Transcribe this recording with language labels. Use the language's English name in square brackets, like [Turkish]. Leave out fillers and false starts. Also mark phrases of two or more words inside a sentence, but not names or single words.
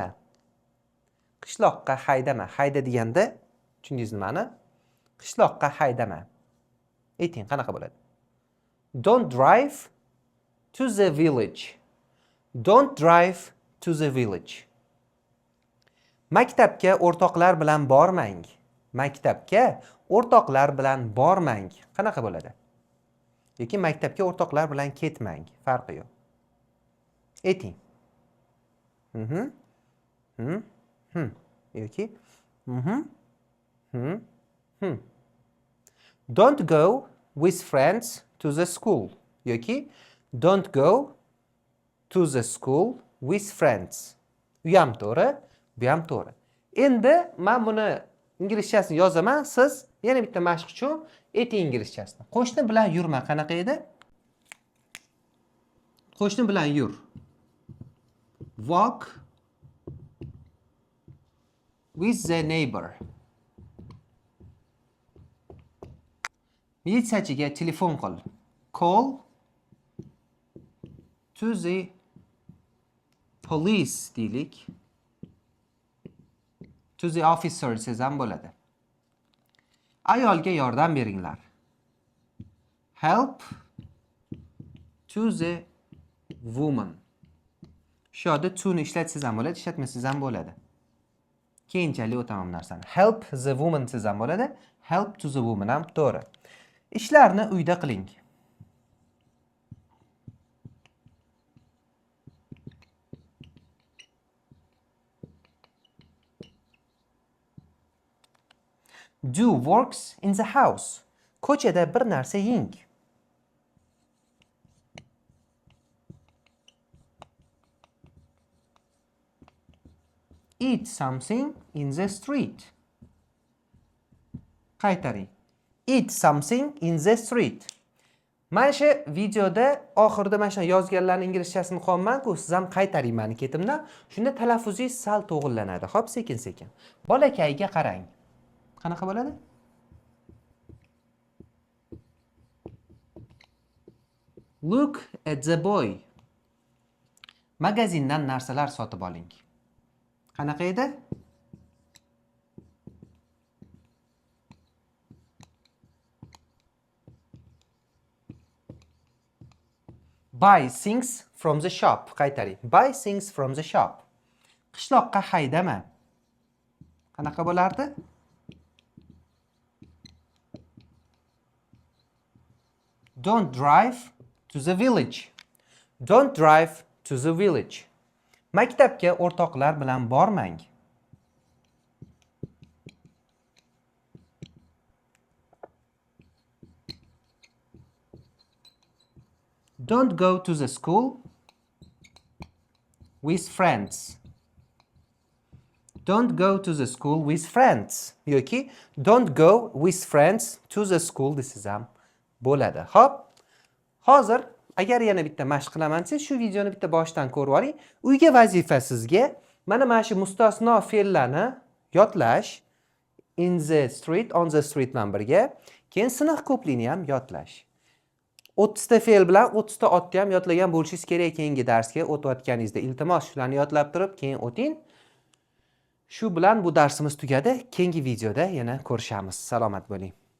[Uzbek] Qishloqqa haydama. Hayda deganda, tushundingizmi nimani? Qishloqqa haydama. Ayting, qanaqa bo'ladi? [English] Don't drive to the village. Don't drive to the village. [Uzbek] Maktabga o'rtoqlar bilan bormang. Maktabga o'rtoqlar bilan bormang. Qanaqa bo'ladi? Yoki maktabga o'rtoqlar bilan ketmang. Farqi yo'q. Ayting. [English] Yoki Don't go with friends to the school. Yoki don't go to the school with friends. [Uzbek] U ham to'g'ri, bu ham to'g'ri. Endi men buni inglizchasini yozaman, siz yana bitta mashq uchun ayting inglizchasini. Qo'shni bilan yurma qanaqa edi? Qo'shni bilan yur. [English] Walk with the neighbor. [Uzbek] Militsiyachiga telefon qil. [English] Call to the police deylik. To the officer [Uzbek] desam ham bo'ladi. Ayolga yordam beringlar. [English] Help to the woman. [Uzbek] Shu yerda to ni ishlatsangiz ham bo'ladi, ishlatmasangiz ham bo'ladi. Keyinchalik o'taman bu narsani. [English] Help the woman [Uzbek] siz ham bo'ladi. Help to the woman ham to'g'ri. Ishlarni uyda qiling. [English] Do works in the house. [Uzbek] Ko'chada bir narsa yeng. [English] Eat something in the street. [Uzbek] Qaytaring. [English] Eat something in the street. [Uzbek] Mana shu videoda oxirida mana shu yozganlarning inglizchasini qo'yman-ku, siz ham qaytaring meni ketimdan. Shunda talaffuzingiz sal to'g'rillanadi. Xo'p, sekin-sekin. Bolakayga qarang. Qanaqa bo'ladi? [English] Look at the boy. [Uzbek] Magazindan narsalar sotib oling. Qanaqa edi? [English] Buy things from the shop. [Uzbek] Qaytaring. [English] Buy things from the shop. [Uzbek] Qishloqqa haydama. Qanaqa bo'lardi? [English] Don't drive to the village. Don't drive to the village. [Uzbek] Maktabga o'rtoqlar bilan bormang. [English] Don't go to the school with friends. Don't go to the school with friends. Yoki don't go with friends to the school [Uzbek] desam bo'ladi. Xo'p. Hozir agar yana bitta mashq qilaman desa, shu videoni bitta boshidan ko'rib oling. Uyga vazifa sizga mana shu mustasno fe'llarni yodlash. [English] In the street, on the street [Uzbek] bilan birga, keyin siniq ko'plikni ham yodlash. 30 ta fe'l bilan 30 ta otni ham yodlagan bo'lishingiz kerak keyingi darsga o'tayotganingizda. Iltimos shularni yodlab turib, keyin o'ting. Shu bilan bu darsimiz tugadi. Keyingi videoda yana ko'rishamiz. Salomat bo'ling.